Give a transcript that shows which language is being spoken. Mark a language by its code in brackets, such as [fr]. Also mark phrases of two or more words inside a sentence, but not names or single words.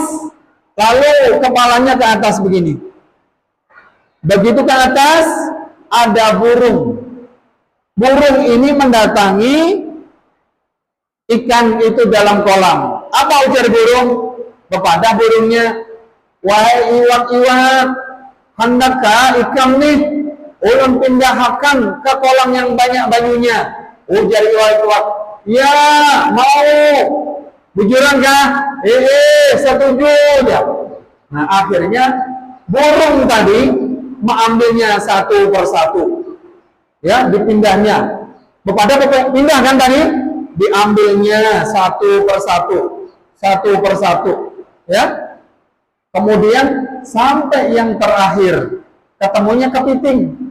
[id] Lalu kepalanya ke atas begini. Begitu ke atas, ada burung. Burung ini mendatangi ikan itu dalam kolam. [bjn] Apa ujar burung kepada burungnya? Wahai iwak-iwak, hendakkah ikan nih ulun pindahkan ke kolam yang banyak banyunya? Ujar iwak-iwak, ya mau. Bujuran kah? Setuju ya. [id] Nah akhirnya burung tadi mengambilnya satu persatu, ya, dipindahnya. Kepada pindah kan tadi, diambilnya satu persatu, ya. Kemudian sampai yang terakhir, ketemunya kepiting.